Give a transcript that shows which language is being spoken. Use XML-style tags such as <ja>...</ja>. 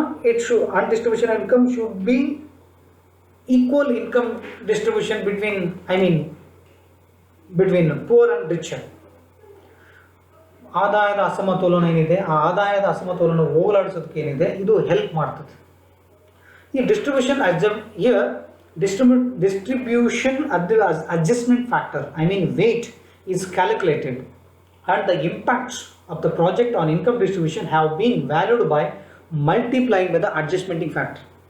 <en>It should, and distribution of income should be equal income distribution between, I mean between poor and richer.</en> <kn>ಆದಾಯದ ಅಸಮತೋಲನ ಏನಿದೆ, ಆ ಆದಾಯದ ಅಸಮತೋಲನ ಹೋಗಲಾಡಿಸೋದಕ್ಕೆ ಏನಿದೆ, ಇದು ಹೆಲ್ಪ್ ಮಾಡ್ತದೆ.</kn> <en>ಈ distribution here distribution adjustment factor, I mean weight, is calculated and the impacts of the project on income distribution have been valued by multiplying by the adjustmenting factor.</en>